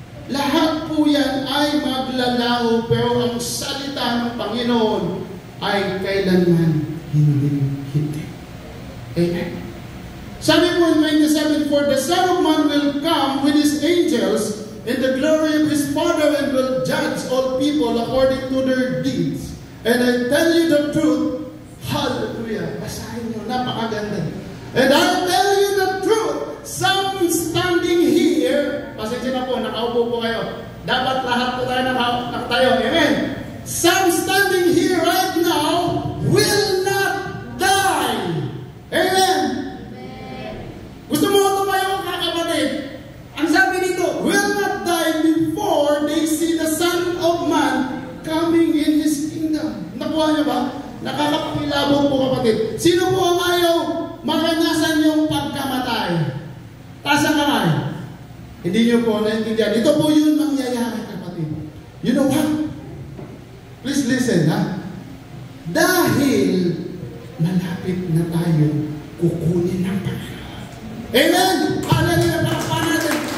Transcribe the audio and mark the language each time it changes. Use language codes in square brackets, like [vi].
[tl] Lahat po yan ay maglalaho, pero ang salita ng Panginoon ay kailanman hindi. Amen. Sabi po [en] in 27, for the Son of Man will come with His angels in the glory of His Father and will judge all people according to their deeds. And I tell you the truth, hallelujah, [tl] basahin nyo, napakaganda. [en] And I tell you the truth, some standing here, [tl] pasensya na po, nakaupo po kayo. Dapat lahat po tayo nakatayo, amen. [en] Some standing here right now will not die. Amen. [tl] Gusto mo tumayo ka, kapatid? Ang sabi dito, [en] will not die before they see the Son of Man coming in His kingdom. [tl] Nakuha niyo ba? Nakakapangilabot po, kapatid. Sino po ang ayaw maranasan yung pagkamatay? Taas ang kamay. Hindi niyo po naintindihan. Ito po yun mangyayari, kapatid. [en] You know what? Please listen, [tl] ha? Dahil malapit na tayo kukunin ng Panginoon. Amen! Hallelujah! Parapan natin.